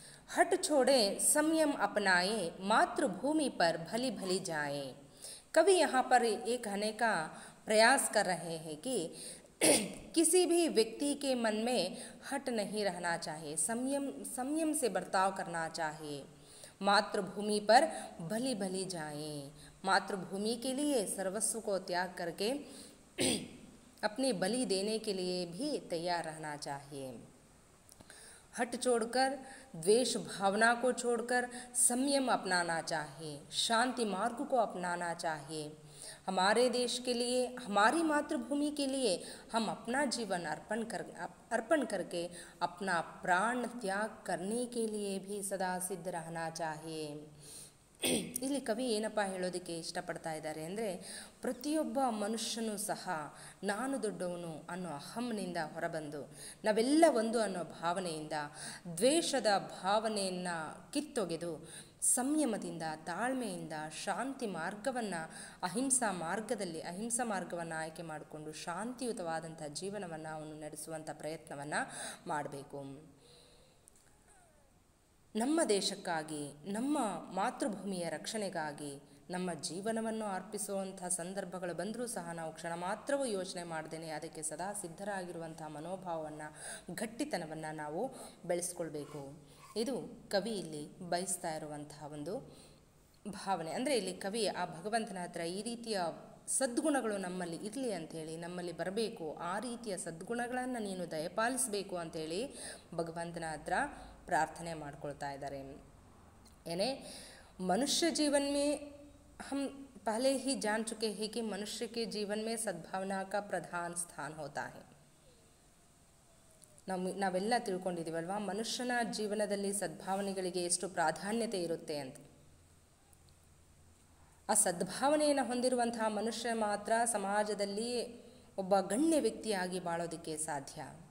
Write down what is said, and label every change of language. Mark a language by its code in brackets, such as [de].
[hi] ಹಟ್ ಛೋಡೆ ಸಂಯಮ್ ಅಪನಾಯೆ ಮಾತೃಭೂಮಿ per ಭಲಿ ಭಲಿ ಜಾಯೆ. कवि यहाँ पर ये कहने का प्रयास कर रहे हैं कि किसी भी व्यक्ति के मन में हट नहीं रहना चाहिए, संयम से बर्ताव करना चाहिए. मातृभूमि पर भली भली जाएं. मातृभूमि के लिए सर्वस्व को त्याग करके अपनी बलि देने के लिए भी तैयार रहना चाहिए. हट छोड़कर द्वेष भावना को छोड़कर संयम अपनाना चाहिए, शांति मार्ग को अपनाना चाहिए. हमारे देश के लिए, हमारी मातृभूमि के लिए हम अपना जीवन अर्पण करके अपना प्राण त्याग करने के लिए भी सदा सिद्ध रहना चाहिए. [kn] ಇಲ್ಲಿ ಕವಿ ಏನಪ್ಪ ಹೇಳೋದಕ್ಕೆ ಇಷ್ಟಪಡ್ತಾ ಇದ್ದಾರೆ ಅಂದರೆ, ಪ್ರತಿಯೊಬ್ಬ ಮನುಷ್ಯನೂ ಸಹ ನಾನು ದೊಡ್ಡವನು ಅನ್ನೋ ಅಹಂನಿಂದ ಹೊರಬಂದು ನಾವೆಲ್ಲ ಒಂದು ಅನ್ನೋ ಭಾವನೆಯಿಂದ ದ್ವೇಷದ ಭಾವನೆಯನ್ನು ಕಿತ್ತೊಗೆದು ಸಂಯಮದಿಂದ, ತಾಳ್ಮೆಯಿಂದ, ಶಾಂತಿ ಮಾರ್ಗವನ್ನು ಅಹಿಂಸಾ ಮಾರ್ಗವನ್ನು ಆಯ್ಕೆ ಮಾಡಿಕೊಂಡು ಶಾಂತಿಯುತವಾದಂಥ ಜೀವನವನ್ನು ಅವನು ನಡೆಸುವಂಥ ಪ್ರಯತ್ನವನ್ನು ಮಾಡಬೇಕು. ನಮ್ಮ ದೇಶಕ್ಕಾಗಿ, ನಮ್ಮ ಮಾತೃಭೂಮಿಯ ರಕ್ಷಣೆಗಾಗಿ ನಮ್ಮ ಜೀವನವನ್ನು ಅರ್ಪಿಸುವಂಥ ಸಂದರ್ಭಗಳು ಬಂದರೂ ಸಹ ನಾವು ಕ್ಷಣ ಮಾತ್ರವೂ ಯೋಚನೆ ಮಾಡ್ದೇನೆ ಅದಕ್ಕೆ ಸದಾ ಸಿದ್ಧರಾಗಿರುವಂಥ ಮನೋಭಾವವನ್ನು, ಗಟ್ಟಿತನವನ್ನು ನಾವು ಬೆಳೆಸ್ಕೊಳ್ಬೇಕು. ಇದು ಕವಿ ಇಲ್ಲಿ ಬಯಸ್ತಾ ಇರುವಂತಹ ಒಂದು ಭಾವನೆ. ಅಂದರೆ ಇಲ್ಲಿ ಕವಿ ಆ ಭಗವಂತನ ಹತ್ರ ಈ ರೀತಿಯ ಸದ್ಗುಣಗಳು ನಮ್ಮಲ್ಲಿ ಇರಲಿ ಅಂಥೇಳಿ, ನಮ್ಮಲ್ಲಿ ಬರಬೇಕು, ಆ ರೀತಿಯ ಸದ್ಗುಣಗಳನ್ನು ನೀನು ದಯಪಾಲಿಸಬೇಕು ಅಂಥೇಳಿ ಭಗವಂತನ ಹತ್ರ ಪ್ರಾರ್ಥನೆ ಮಾಡ್ಕೊಳ್ತಾ ಇದ್ದಾರೆ. [hi] ಏನೇ मनुष्य जीवन में हम पहले ही जान चुके हैं कि मनुष्य के जीवन में सद्भावना का प्रधान स्थान होता है. [kn] ನಾವೆಲ್ಲ ತಿಳ್ಕೊಂಡಿದ್ದೀವಲ್ವಾ ಮನುಷ್ಯನ ಜೀವನದಲ್ಲಿ ಸದ್ಭಾವನೆಗಳಿಗೆ ಎಷ್ಟು ಪ್ರಾಧಾನ್ಯತೆ ಇರುತ್ತೆ ಅಂತ. ಆ ಸದ್ಭಾವನೆಯನ್ನು ಹೊಂದಿರುವಂತಹ ಮನುಷ್ಯ ಮಾತ್ರ ಸಮಾಜದಲ್ಲಿ ಒಬ್ಬ ಗಣ್ಯ ವ್ಯಕ್ತಿಯಾಗಿ ಬಾಳೋದಕ್ಕೆ ಸಾಧ್ಯ.